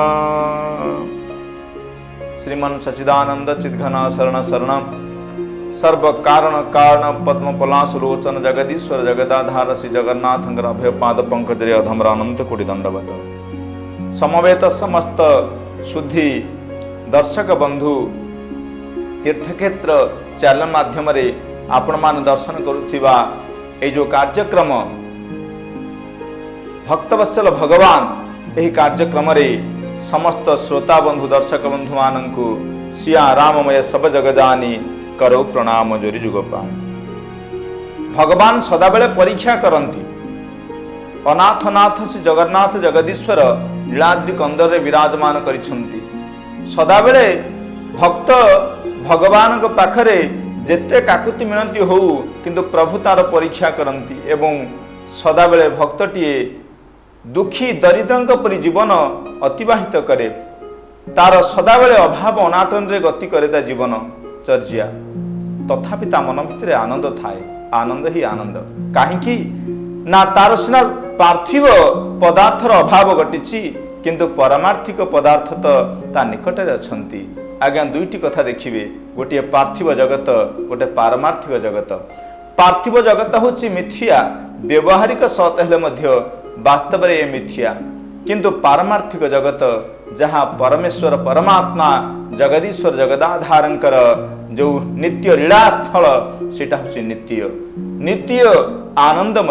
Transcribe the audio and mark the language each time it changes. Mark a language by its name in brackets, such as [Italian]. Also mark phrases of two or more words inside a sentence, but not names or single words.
[Odia] ଶ୍ରୀମନ୍ ସଚ୍ଚିଦାନନ୍ଦ ଚିଦ୍ଘନ ଶରଣ ଶରଣମ ସର୍ବ କାରଣ କାରଣ ପଦ୍ମ ପଲାଶଲୋଚନ ଜଗଦୀଶ୍ୱର ଜଗଦାଧାର ଶ୍ରୀ ଜଗନ୍ନାଥ ଅଭୟ ପାଦ ପଙ୍କଜ ଅଧମର ଅନନ୍ତ କୋଟି ଦଣ୍ଡବତ। ସମବେତ ସମସ୍ତ ଶୁଦ୍ଧି ଦର୍ଶକ ବନ୍ଧୁ ତୀର୍ଥକ୍ଷେତ୍ର ଚ୍ୟାନେଲ ମାଧ୍ୟମରେ ଆପଣ ମାନେ ଦର୍ଶନ କରୁଥିବା ଏ ଯେଉଁ କାର୍ଯ୍ୟକ୍ରମ ଭକ୍ତବତ୍ସଳ ଭଗବାନ ଏହି କାର୍ଯ୍ୟକ୍ରମ ରେ ସମସ୍ତ ଶ୍ରୋତା ବନ୍ଧୁ ଦର୍ଶକ ବନ୍ଧୁ ମାନଙ୍କୁ [Awadhi] सिया राममय सब जगजानी करो प्रणाम जोरी जुगपान। [Odia] ଭଗବାନ ସଦାବେଳେ ପରୀକ୍ଷା କରନ୍ତି। ଅନାଥନାଥ ଶ୍ରୀ ଜଗନ୍ନାଥ ଜଗଦୀଶ୍ୱର ଲୀଳାଦ୍ରି କନ୍ଦର ବିରାଜମାନ କରିଛନ୍ତି। ସଦାବେଳେ ଭକ୍ତ ଭଗବାନ ପାଖରେ ଯେତେ କାକୁତି ମିନତି ହେଉ କିନ୍ତୁ ପ୍ରଭୁ ତାର ପରୀକ୍ଷା କରନ୍ତି ଏବଂ ସଦାବେଳେ ଭକ୍ତଟିଏ ଦୁଃଖୀ ଦରିଦ୍ରଙ୍କ ପରି ଜୀବନ ଅତିବାହିତ କରେ। ତାର ସଦାବେଳେ ଅଭାବ ଅନାଟନ ରେ ଗତି କରେ ତା ଜୀବନ ଚର୍ଯ୍ୟା। ତଥାପି ତା ମନ ଭିତରେ ଆନନ୍ଦ ଥାଏ। ଆନନ୍ଦ ହିଁ ଆନନ୍ଦ କାହିଁକି ନା ତାର ସିନା ପାର୍ଥିବ ପଦାର୍ଥର ଅଭାବ ଘଟିଛି କିନ୍ତୁ ପାରମାର୍ଥିକ ପଦାର୍ଥ ତ ତା ନିକଟରେ ଅଛନ୍ତି। ଆଜ୍ଞା ଦୁଇଟି କଥା ଦେଖିବେ, ଗୋଟେ ପାର୍ଥିବ ଜଗତ ଗୋଟେ ପାରମାର୍ଥିକ ଜଗତ। ପାର୍ଥିବ ଜଗତ ହେଉଛି ମିଥ୍ୟା, ବ୍ୟବହାରିକ ସତ ହେଲେ ମଧ୍ୟ ବାସ୍ତବ ରେ ମିଥ୍ୟା। କିନ୍ତୁ ପାରମାର୍ଥିକ ଜଗତ ଯହିଁ ପରମେଶ୍ୱର ପରମାତ୍ମା ଜଗଦୀଶ୍ୱର ଜଗଦାଧାରଙ୍କର ଯେଉଁ ନିତ୍ୟ ଲୀଳାସ୍ଥଳ ସେଇଟା ହେଉଛି ନିତ୍ୟ ନିତ୍ୟ ଆନନ୍ଦମୟ।